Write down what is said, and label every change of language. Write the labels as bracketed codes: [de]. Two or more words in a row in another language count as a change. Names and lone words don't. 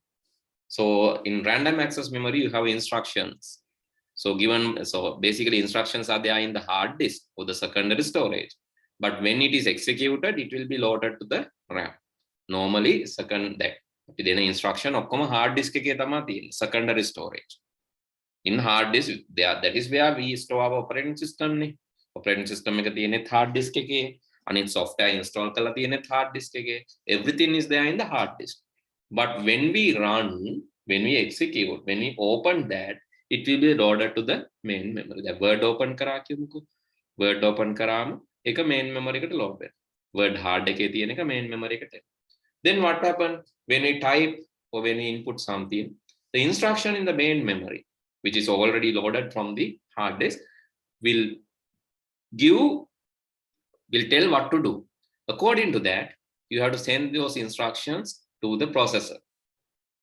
[en] So in random access memory, you have instructions. So basically instructions are there in the hard disk or the secondary storage. But when it is executed, it will be loaded to the RAM. Normally, then instruction okkoma hard disk [si] එකේ තමයි තියෙන්නේ, [en] secondary storage. In hard disk, that is where we store our operating system. Operating system [si] එක තියෙන්නේ [en] hard disk [si] එකේ, අනිත් software install කරලා තියෙන්නේ [en] hard disk [si] එකේ. [en] Everything is there in the hard disk. But when we run, when we execute, when we open that, it will be loaded to the main memory. The word open [si] කරා කියමුකෝ. [en] Word open [si] කරාම ඒක [en] main memory [si] එකට load වෙනවා. [en] Word hard [si] එකේ තියෙන එක [en] main memory [si] එකට. [en] Then what happens when we type or when we input something? The instruction in the main memory, which is already loaded from the hard disk, will tell what to do. According to that, you have to send those instructions to the processor.